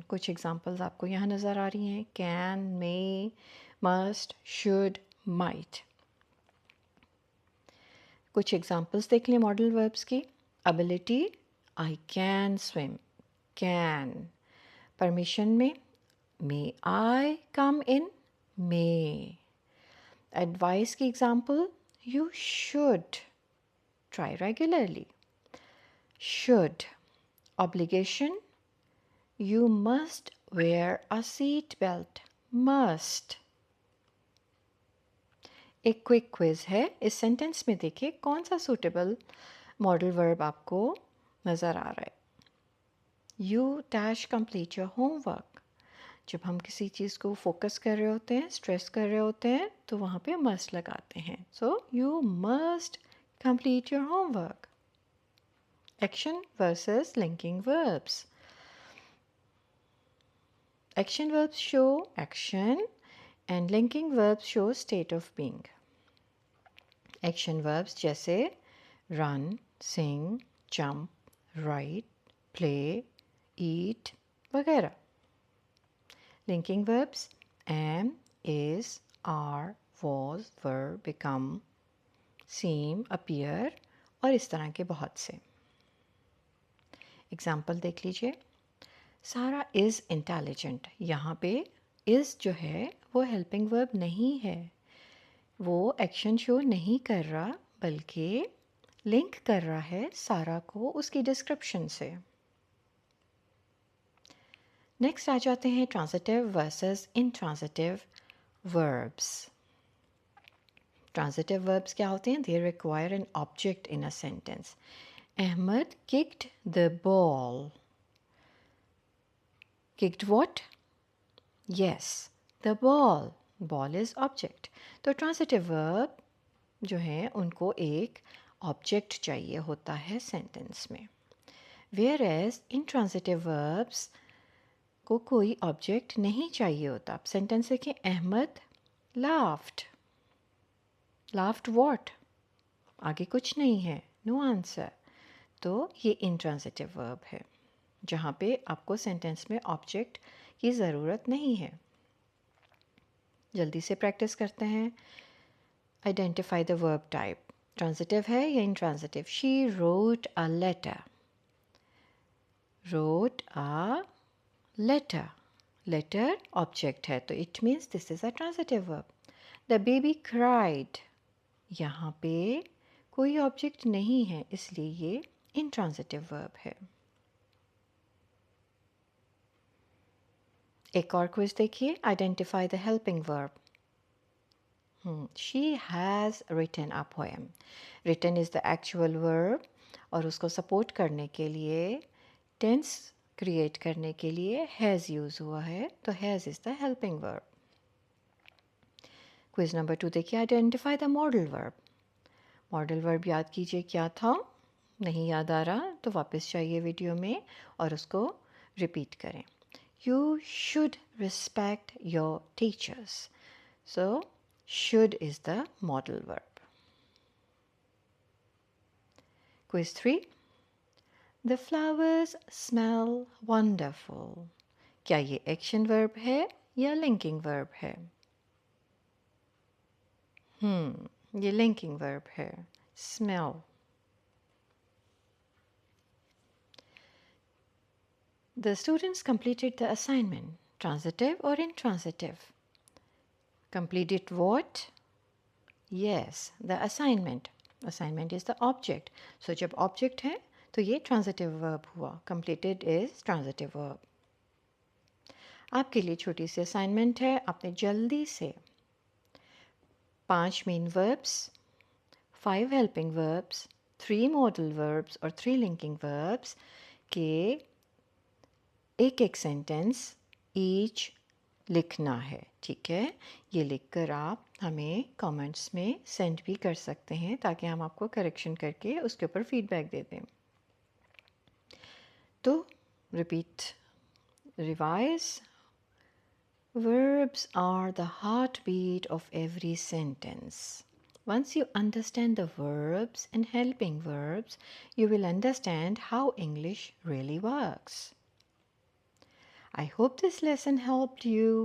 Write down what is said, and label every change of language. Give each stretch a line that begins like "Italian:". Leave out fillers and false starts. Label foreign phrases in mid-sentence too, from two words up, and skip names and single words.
Urdu: کچھ ایگزامپلز آپ کو یہاں نظر آ رہی ہیں.
English: can, may, must, should, might.
Urdu: کچھ ایگزامپلز دیکھ لیں
English: modal verbs
Urdu: کی.
English: ability, I can swim. can. परमिशन में May I come in? May. Advice की example, you should try regularly. Should. Obligation, you must wear a seat belt. Must.
Urdu: ایک
English: quick quiz
Urdu: ہے، اس سینٹینس میں دیکھیے کون سا
English: suitable modal verb
Urdu: آپ کو نظر آ رہا ہے.
English: you dash complete your homework.
Urdu: جب ہم کسی چیز کو فوکس کر رہے ہوتے ہیں، سٹریس کر رہے ہوتے ہیں، تو وہاں پے مسٹ لگاتے ہیں.
English: so you must complete your homework. action versus linking verbs. Action verbs show action and linking verbs show state of being. Action verbs जैसे run, sing, jump, write, play, eat वगैरह. Linking verbs am, is, are, was, were, become, seem, appear
Urdu: اور اس طرح کے بہت سے. ایگزامپل دیکھ لیجیے.
English: Sara is intelligent.
Urdu: یہاں پے اِز جو ہے وہ
English: helping verb
Urdu: نہیں ہے، وہ
English: action show
Urdu: نہیں کر رہا، بلکہ لنک کر رہا ہے سارا کو اس کی ڈسکرپشن سے.
English: next
Urdu: آ جاتے ہیں
English: transitive versus intransitive verbs. transitive verbs
Urdu: کیا ہوتے ہیں?
English: they require an object in a sentence. Ahmad kicked the ball. Kicked what? Yes, the ball. Ball is object.
Urdu: تو
English: transitive verb
Urdu: جو ہے ان کو ایک object چاہیے ہوتا ہے sentence میں.
English: Whereas intransitive verbs
Urdu: کو کوئی object نہیں چاہیے ہوتا.
English: Sentence
Urdu: ہے کہ
English: अहमद laughed. Laughed what?
Urdu: آگے کچھ نہیں ہے.
English: No answer.
Urdu: تو یہ
English: intransitive verb
Urdu: ہے جہاں پے آپ کو سینٹینس میں آبجیکٹ کی ضرورت نہیں ہے. جلدی سے پریکٹس کرتے ہیں.
English: identify the verb type.
Urdu: ٹرانزیٹو ہے یا انٹرانزیٹو?
English: she wrote a letter. wrote a letter. letter object
Urdu: ہے تو
English: it means this is a transitive verb. the baby cried.
Urdu: یہاں پے کوئی آبجیکٹ نہیں ہے اس لیے یہ
English: intransitive verb
Urdu: ہے. ایک اور کوئز دیکھیے.
English: identify the helping verb. she has written a poem. written is the actual verb
Urdu: اور اس کو سپورٹ کرنے کے لیے,
English: tense create
Urdu: کرنے کے لیے
English: has use
Urdu: ہوا ہے، تو
English: has is the helping verb. quiz number 2
Urdu: دیکھیے.
English: identify the modal verb. modal verb
Urdu: یاد کیجیے کیا تھا۔ نہیں یاد آ رہا تو واپس جائیے ویڈیو میں اور اس کو ریپیٹ کریں.
English: You should respect your teachers. So, should is the modal verb. Quiz 3. The flowers smell wonderful.
Urdu: کیا یہ
English: action verb
Urdu: ہے یا
English: linking verb
Urdu: ہے? یہ
English: linking verb
Urdu: ہے.
English: Smell. The students completed the assignment. Transitive or intransitive? Completed what? Yes, the assignment. Assignment is the object.
Urdu: So जब object है तो ये
English: transitive verb
Urdu: ہوا.
English: Completed is transitive verb.
Urdu: آپ کے لیے چھوٹی سی assignment ہے. آپ نے جلدی سے
English: 5 main verbs, 5 helping verbs, 3 modal verbs
Urdu: اور
English: 3 linking verbs
Urdu: کے ایک سینٹینس ایچ لکھنا ہے. ٹھیک ہے، یہ لکھ کر آپ ہمیں کمنٹس میں سینڈ بھی کر سکتے ہیں تاکہ ہم آپ کو کریکشن کر کے اس کے اوپر فیڈبیک دے دیں.
English: तो repeat, revise. Verbs are the heartbeat of every sentence. Once you understand the verbs and helping verbs, you will understand how English really works. I hope this lesson helped you.